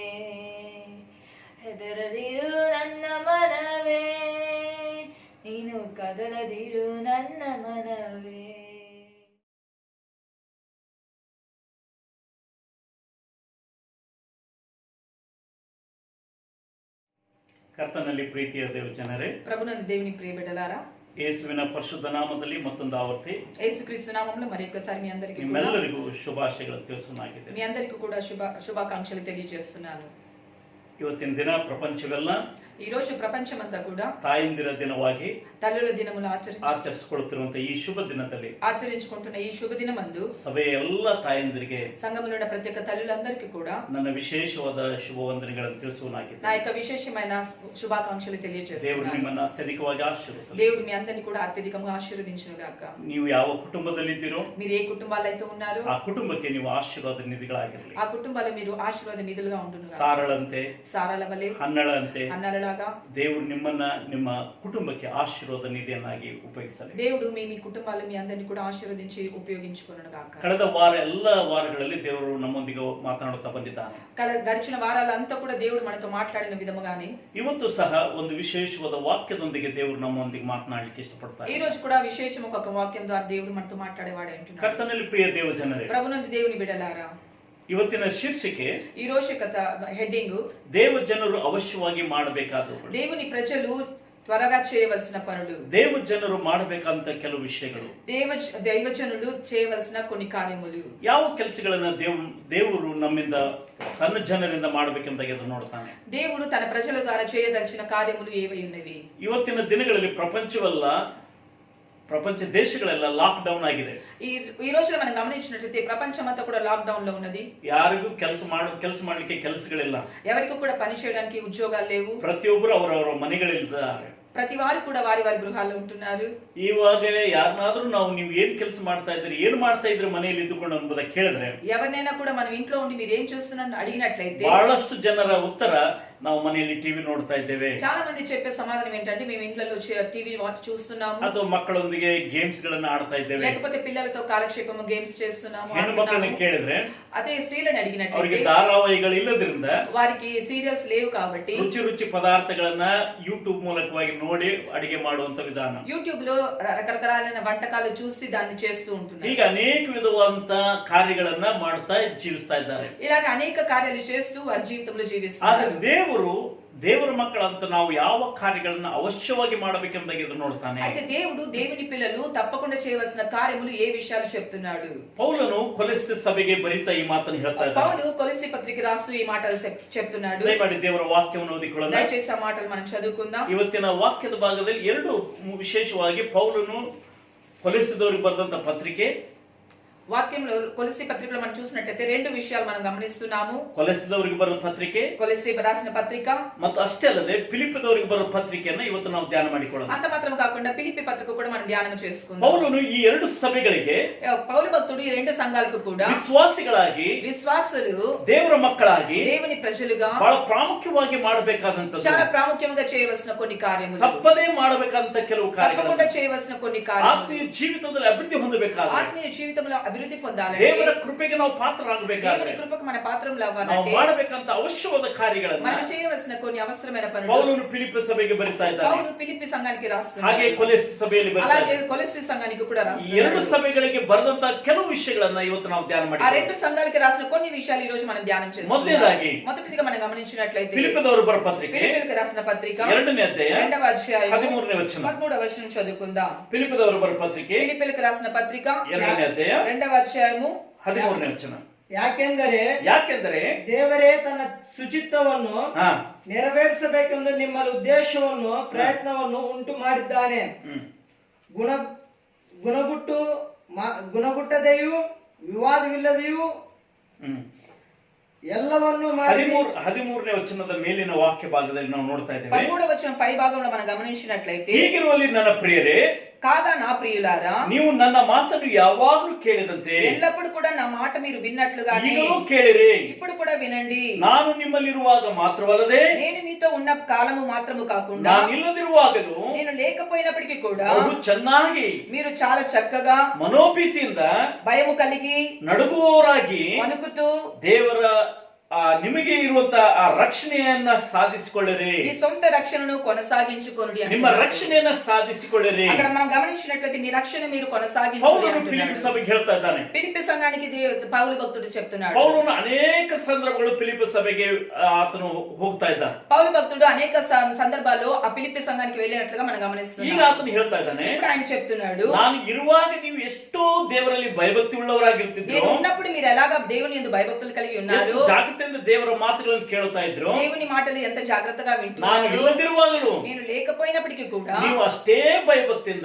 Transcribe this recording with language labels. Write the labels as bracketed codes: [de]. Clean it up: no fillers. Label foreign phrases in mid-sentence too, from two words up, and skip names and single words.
[kn] ಹೆದರದಿರು ನನ್ನ ಮನವೇ, ನೀನು ಕದಲದಿರು ನನ್ನ ಮನವೇ. ಕರ್ತನಲ್ಲಿ ಪ್ರೀತಿಯ ದೇವ ಜನರೇ, [te] ప్రభునందు దేవుని ప్రియ బిడ్డలారా, [kn] ಯೇಸುವಿನ ಪರಿಶುದ್ಧ ನಾಮದಲ್ಲಿ ಮತ್ತೊಂದು ಆವರ್ತಿ [te] యేసుక్రీస్తు నామములో మరి ఒక్కసారి మీ అందరికీ [kn] ನಿಮ್ಮೆಲ್ಲರಿಗೂ ಶುಭಾಶಯಗಳು ತಿಳಿಸಲಾಗಿದೆ. [te] మీ అందరికీ కూడా శుభాకాంక్షలు తెలియజేస్తున్నాను. [kn] ಇವತ್ತಿನ ದಿನ ಪ್ರಪಂಚವೆಲ್ಲ [te] ఈ రోజు ప్రపంచమంతా కూడా [kn] ತಾಯಂದಿರ ದಿನವಾಗಿ [te] తల్లుల దినమును [kn] ಆಚರಿಸಿಕೊಳ್ಳುತ್ತಿರುವಂತಹ ಈ ಶುಭ ದಿನದಲ್ಲಿ [te] ఆచరించుకుంటున్న ఈ శుభదినమందు [kn] ಸಭೆಯ ಎಲ್ಲ ತಾಯಂದಿರಿಗೆ [te] సంఘములో ఉన్న ప్రతి ఒక్క తల్లులందరికీ కూడా [kn] ನನ್ನ ವಿಶೇಷವಾದ ಶುಭ ವಂದನೆಗಳನ್ನು [te] నా [kn] ತಿಳಿಸುವನಾಗಿದ್ದೇನೆ. [te] యొక్క విశేషమైన శుభాకాంక్షలు [kn] ದೇವರು [te] తెలియజేస్తున్నాను. [kn] ನಿಮ್ಮನ್ನು ಅತ್ಯಧಿಕವಾಗಿ ಆಶೀರ್ವದಿಸಲಿ. [te] దేవుడు మీ అందరినీ కూడా అత్యధికంగా ఆశీర్వదించును గాక. [kn] ನೀವು ಯಾವ ಕುಟುಂಬದಲ್ಲಿದ್ದೀರೋ [te] మీరు ఏ కుటుంబాలు అయితే ఉన్నారో [kn] ಆ ಕುಟುಂಬಕ್ಕೆ ನೀವು ಆಶೀರ್ವಾದ ನಿಧಿಗಳಾಗಿರಲಿ. [te] ఆ కుటుంబాలు మీరు ఆశీర్వాద నిధులుగా ఉంటున్నారు. [kn] ಸಾರಳಂತೆ, [te] సారాల వలె, [kn] ಹನ್ನಳಂತೆ [te] అన్నలలాగా [kn] ದೇವರು ನಿಮ್ಮನ್ನ ನಿಮ್ಮ ಕುಟುಂಬಕ್ಕೆ ಆಶೀರ್ವಾದ ನಿಧಿಯನ್ನಾಗಿ ಉಪಯೋಗಿಸಲಿ. [te] దేవుడు మీ కుటుంబాలు మీ అందరినీ కూడా ఆశీర్వదించి ఉపయోగించుకొనును గాక. [kn] ಕಳೆದ ಎಲ್ಲ ವಾರಗಳಲ್ಲಿ ದೇವರು ನಮ್ಮೊಂದಿಗೆ ಮಾತನಾಡುತ್ತಾ ಬಂದಿದ್ದಾನೆ. [te] గడిచిన వారాలంతా కూడా దేవుడు మనతో మాట్లాడిన విధముగానే [kn] ಇವತ್ತು ಸಹ ಒಂದು ವಿಶೇಷವಾದ ವಾಕ್ಯದೊಂದಿಗೆ ದೇವರು ನಮ್ಮೊಂದಿಗೆ ಮಾತನಾಡಲಿಕ್ಕೆ [te] ఈ [kn] ಇಷ್ಟಪಡ್ತಾರೆ. [te] రోజు కూడా విశేషం ఒక వాక్యం ద్వారా దేవుడు మనతో మాట్లాడేవాడు అంటున్నాడు. [kn] ಕರ್ತನಲ್ಲಿ ಪ್ರಿಯ ದೇವ ಜನರೇ, [te] ప్రభునందు దేవుని బిడ్డలారా, [kn] ಇವತ್ತಿನ ಶೀರ್ಷಿಕೆ [te] ఈ రోజు కథ హెడ్డింగ్ [kn] ದೇವ ಜನರು ಅವಶ್ಯವಾಗಿ ಮಾಡಬೇಕಾದವುಗಳು. [te] దేవుని ప్రజలు త్వరగా చేయవలసిన పనులు. [kn] ದೇವ ಜನರು ಮಾಡಬೇಕಂತ ಕೆಲವು ವಿಷಯಗಳು. [te] దైవజనులు చేయవలసిన కొన్ని కార్యములు. [kn] ಯಾವ ಕೆಲಸಗಳನ್ನ ದೇವರು ನಮ್ಮಿಂದ ತನ್ನ ಜನರಿಂದ ಮಾಡಬೇಕೆಂದ ನೋಡ್ತಾನೆ. [te] దేవుడు తన ప్రజల ద్వారా చేయదలిచిన కార్యములు ఏవై ఉన్నవి? [kn] ಇವತ್ತಿನ ದಿನಗಳಲ್ಲಿ ಪ್ರಪಂಚ ದೇಶಗಳೆಲ್ಲ [en] lock down [kn] ಆಗಿದೆ. [te] ఈ రోజున మనం గమనించినట్లయితే ప్రపంచమంతా కూడా [en] lock down [te] లో ఉన్నది. [kn] ಯಾರಿಗೂ ಕೆಲಸ ಮಾಡ್ಲಿಕ್ಕೆ ಕೆಲಸಗಳಿಲ್ಲ. [te] ఎవరికి కూడా పని చేయడానికి ఉద్యోగాలు లేవు. [kn] ಪ್ರತಿಯೊಬ್ಬರು ಅವರವರ ಮನೆಗಳಲ್ಲಿದ್ದಾರೆ. [te] ప్రతి వారు కూడా వారి వారి గృహాల్లో ఉంటున్నారు. [kn] ಇವಾಗ ಯಾರನ್ನಾದ್ರೂ ನೀವು ಏನ್ ಕೆಲಸ ಮಾಡ್ತಾ ಇದ್ರಿ, ಏನ್ ಮಾಡ್ತಾ ಇದ್ರಿ ಮನೆಯಲ್ಲಿ ಇದ್ದುಕೊಂಡು ಎಂಬುದ ಕೇಳಿದ್ರೆ [te] ఎవరినైనా కూడా మనం ఇంట్లో ఉండి మీరు ఏం చేస్తున్నారని అడిగినట్లయితే [kn] ಬಹಳಷ್ಟು ಜನರ ಉತ್ತರ ನಾವು ಮನೆಯಲ್ಲಿ ಟಿವಿ ನೋಡ್ತಾ ಇದ್ದೇವೆ. [te] చాలా మంది చెప్పే సమాధానం ఏంటంటే మేము ఇంట్లో [en] TV watch [te] చూస్తున్నాము, [kn] ಅಥವಾ ಮಕ್ಕಳೊಂದಿಗೆ ಗೇಮ್ಸ್ ಗಳನ್ನ ಆಡ್ತಾ ಇದ್ದೇವೆ. [te] లేకపోతే పిల్లలతో కాలక్షేపము గేమ్స్ చేస్తున్నాము. [kn] ಹೆಣ್ಣು ಮಕ್ಕಳನ್ನ ಕೇಳಿದ್ರೆ [te] అదే స్త్రీలను [kn] ಅವರಿಗೆ [te] అడిగినట్లయితే [kn] ಧಾರಾವಾಹಿಗಳು ಇಲ್ಲದ್ರಿಂದ [te] వారికి సీరియల్స్ లేవు కాబట్టి [kn] ರುಚಿ ಪದಾರ್ಥಗಳನ್ನ ಯೂಟ್ಯೂಬ್ ಮೂಲಕವಾಗಿ ನೋಡಿ ಅಡಿಗೆ ಮಾಡುವಂತ ವಿಧಾನ. [te] యూట్యూబ్ లో రకరకాలైన వంటకాలు చూసి దాన్ని చేస్తూ ఉంటున్నారు. [kn] ಈಗ ಅನೇಕ ವಿಧವಾದಂತ ಕಾರ್ಯಗಳನ್ನ ಮಾಡ್ತಾ ಜೀವಿಸ್ತಾ ಇದ್ದಾರೆ. [te] ఇలాగ అనేక కార్యాలు చేస్తూ వారి జీవితంలో [kn] ಆದ್ರೆ [te] జీవిస్తున్నారు. [kn] ದೇವರ ಮಕ್ಕಳಂತ ನಾವು ಯಾವ ಕಾರ್ಯಗಳನ್ನ ಅವಶ್ಯವಾಗಿ ಮಾಡಬೇಕೆಂಬುದಾಗಿ ನೋಡ್ತಾನೆ. [te] అయితే దేవుడు దేవుని పిల్లలు తప్పకుండా చేయవలసిన కార్యములు ఏ విషయాలు చెప్తున్నాడు? [kn] ಪೌಲನು ಕೊಲೊಸ್ಸೆ ಸಭೆಗೆ ಬರಿತಾ ಈ ಮಾತನ್ನು ಹೇಳ್ತಾ ಇದ್ದಾನೆ. [te] పౌలు కొలస్సీ పత్రిక రాస్తూ ఈ మాటలు చెప్తున్నాడు. [kn] ದಯಮಾಡಿ ದೇವರ ವಾಕ್ಯವನ್ನು ಓದಿಕೊಳ್ಳೋಣ. [te] దయచేసి ఆ మాటలు మనం చదువుకుందాం. [kn] ಇವತ್ತಿನ ವಾಕ್ಯದ ಭಾಗದಲ್ಲಿ ಎರಡು ವಿಶೇಷವಾಗಿ ಪೌಲನು ಕೊಲೊಸ್ಸೆದವರಿಗೆ ಬರೆದಂತ ಪತ್ರಿಕೆ, [te] వాక్యంలో కొలస్సీ పత్రికలో మనం చూసినట్లయితే రెండు విషయాలు మనం గమనిస్తున్నాము. [kn] ಕೊಲೊಸ್ಸೆದವರಿಗೆ ಬರೆದ ಪತ್ರಿಕೆ [te] కొలస్సీ రాసిన పత్రిక [kn] ಮತ್ತು ಅಷ್ಟೇ ಅಲ್ಲದೆ ಫಿಲಿಪ್ಪದವರಿಗೆ ಬರೆದ ಪತ್ರಿಕೆಯನ್ನು ಇವತ್ತು ನಾವು ಧ್ಯಾನ ಮಾಡಿಕೊಳ್ಳೋಣ. [te] అంత మాత్రం కాకుండా ఫిలిప్పీ పత్రిక కూడా మనం ధ్యానం చేసుకుందాం. [kn] ಪೌಲನು ಈ ಎರಡು ಸಭೆಗಳಿಗೆ [te] పౌలు భక్తుడు ఈ రెండు సంఘాలకు కూడా [kn] ವಿಶ್ವಾಸಿಗಳಾಗಿ, [te] విశ్వాసులు, [kn] ದೇವರ ಮಕ್ಕಳಾಗಿ [te] దేవుని ప్రజలుగా [kn] ಬಹಳ ಪ್ರಾಮುಖ್ಯವಾಗಿ ಮಾಡಬೇಕಾದಂತ, [te] చాలా ప్రాముఖ్యంగా చేయవలసిన కొన్ని కార్యములు, [kn] ತಪ್ಪದೇ ಮಾಡಬೇಕಾದಂತ ಕೆಲವು ಕಾರ್ಯಗಳು, [te] తప్పకుండా చేయవలసిన కొన్ని కార్యములు, [kn] ಆತ್ಮೀಯ ಜೀವಿತದಲ್ಲಿ ಅಭಿವೃದ್ಧಿ ಹೊಂದಬೇಕಾದ್ರೆ, [te] ఆత్మీయ జీవితంలో అభివృద్ధి పొందాలంటే, [kn] ದೇವರ ಕೃಪೆಗೆ ನಾವು ಪಾತ್ರರಾಗಬೇಕಾದ್ರೆ [te] దేవుని కృపకు మన పాత్రలు [kn] ನಾವು [te] అవ్వాలంటే [kn] ಮಾಡಬೇಕಂತ ಅವಶ್ಯವಾದ ಕಾರ್ಯಗಳನ್ನ [te] మనం చేయవలసిన కొన్ని అవసరమైన పనులు [kn] ಪೌಲನು ಫಿಲಿಪ್ಪಿ ಸಭೆಗೆ ಬರಿತಾ ಇದ್ದಾನೆ. [te] పౌలు ఫిలిప్పీ సంఘానికి [kn] ಹಾಗೆ [te] రాస్తున్నాడు. [kn] ಕೊಲೊಸ್ಸೆ ಸಭೆಯಲ್ಲಿ ಬರಿತಾ [te] అలాగే [kn] ಇದ್ದಾನೆ. [te] కొలస్సీ సంఘానికి కూడా [kn] ಈ [te] రాస్తున్నాడు. [kn] ಎರಡು ಸಭೆಗಳಿಗೆ ಬರೆದಂತ ಕೆಲವು ವಿಷಯಗಳನ್ನ ಇವತ್ತು ನಾವು ಧ್ಯಾನ [te] ఆ [kn] ಮಾಡಿದ್ದೇವೆ. [te] రెండు సంఘాలకి రాసిన కొన్ని విషయాలు ఈ రోజు మనం ధ్యానం చేస్తున్నాం. [kn] ಮೊದಲನೇದಾಗಿ [te] మొదటిదిగా మనం గమనించినట్లయితే [kn] ಫಿಲಿಪ್ಪದವರು ಬರ ಪತ್ರಿಕೆ [te] ఫిలిప్పీలకు రాసిన పత్రిక [kn] 2ನೇ ಅಧ್ಯಾಯ [te] 2వ అధ్యాయం [kn] 13ನೇ ವಚನ. [te] 13వ వచనం చదువుకుందాం. [kn] ಫಿಲಿಪ್ಪದವರು ಬರ ಪತ್ರಿಕೆ [te] ఫిలిప్పీలకు రాసిన పత్రిక [kn] 2ನೇ ಅಧ್ಯಾಯ [te] 2వ అధ్యాయము [kn] 13ನೇ ವಚನ. ಯಾಕೆಂದರೆ ದೇವರೇ ತನ್ನ ಶುಚಿತ್ವವನ್ನು ನೆರವೇರಿಸಬೇಕೆಂದು ನಿಮ್ಮಲ್ಲಿ ಉದ್ದೇಶವನ್ನು ಪ್ರಯತ್ನವನ್ನು ಉಂಟು ಮಾಡಿದ್ದಾನೆ. ಗುಣಗುಟ್ಟದೆಯೂ ವಿವಾದವಿಲ್ಲದೆಯೂ ಎಲ್ಲವನ್ನು 13ನೇ ವಚನದ ಮೇಲಿನ ವಾಕ್ಯ ಭಾಗದಲ್ಲಿ ನಾವು ನೋಡ್ತಾ ಇದ್ದೇವೆ. [te] 13వ వచనం పై భాగంలో మనం గమనించినట్లయితే, [kn] ಹೀಗಿರುವಲ್ಲಿ ನನ್ನ ಪ್ರಿಯರೇ, [te] కాగా నా ప్రియులారా, [kn] ನೀವು ನನ್ನ ಮಾತನ್ನು ಯಾವಾಗಲೂ ಕೇಳಿದಂತೆ [te] ఎల్లప్పుడు కూడా నా మాట మీరు విన్నట్లుగానే [kn] ಈಗಲೂ ಕೇಳಿರಿ. [te] ఇప్పుడు కూడా వినండి. [kn] ನಾನು ನಿಮ್ಮಲ್ಲಿರುವಾಗ ಮಾತ್ರವಲ್ಲದೆ [te] నేను మీతో ఉన్న కాలము మాత్రము కాకుండా [kn] ನಾನಿಲ್ಲದಿರುವಾಗಲೂ [te] నేను లేకపోయినప్పటికీ కూడా [kn] ಬಹು ಚೆನ್ನಾಗಿ [te] మీరు చాలా చక్కగా [kn] ಮನೋಭೀತಿಯಿಂದ [te] భయము కలిగి [kn] ನಡುಗುವವರಾಗಿ [te] వణుకుతూ [kn] ದೇವರ ನಿಮಗೆ ಇರುವಂತ ಆ ರಕ್ಷಣೆಯನ್ನ ಸಾಧಿಸಿಕೊಳ್ಳಿರಿ. [te] మీ సొంత రక్షణను కొనసాగించుకోండి. [kn] ನಿಮ್ಮ ರಕ್ಷಣೆಯನ್ನ ಸಾಧಿಸಿಕೊಳ್ಳಿರಿ. [te] అక్కడ మనం గమనించినట్లయితే మీ రక్షణ మీరు [kn] ಪೌಲನು [te] కొనసాగించాలి. [kn] ಫಿಲಿಪ್ಪಿ ಸಭೆಗೆ ಹೇಳ್ತಾ ಇದ್ದಾನೆ. [te] ఫిలిప్పీ సంఘానికి పౌలు భక్తుడు చెప్తున్నాడు. [kn] ಪೌಲನು ಅನೇಕ ಸಂದರ್ಭಗಳು ಫಿಲಿಪ್ಪಿ ಸಭೆಗೆ ಆತನು ಹೋಗ್ತಾ ಇದ್ದ. [te] పౌలు భక్తుడు అనేక సందర్భాల్లో ఆ ఫిలిప్పీ సంఘానికి వెళ్ళినట్లుగా మనం [kn] ಈಗ [te] గమనిస్తున్నాం. [kn] ಆತನು ಹೇಳ್ತಾ ಇದ್ದಾನೆ, [te] ఇప్పుడు ఆయన చెప్తున్నాడు, [kn] ನಾನು ಇರುವಾಗ ನೀವು ಎಷ್ಟೋ ದೇವರಲ್ಲಿ ಭಯಭಕ್ತಿ [te] నేను [kn] ಉಳ್ಳವರಾಗಿರ್ತಿದ್ರು, [te] ఉన్నప్పుడు మీరు ఎలాగా దేవుని యందు భయభక్తులు కలిగి [kn] ಎಷ್ಟು [te] ఉన్నారు, [kn] ಜಾಗೃತಿಯಿಂದ ದೇವರ ಮಾತುಗಳನ್ನು ಕೇಳ್ತಾ ಇದ್ರು. [te] దేవుని మాటలు ఎంత జాగ్రత్తగా [kn] ನಾನು [te] వింటున్నారు, [kn] ಇಲ್ಲದಿರುವಾಗಲೂ [te] నేను లేకపోయినప్పటికీ కూడా [kn] ನೀವು ಅಷ್ಟೇ ಭಯಭಕ್ತಿಯಿಂದ,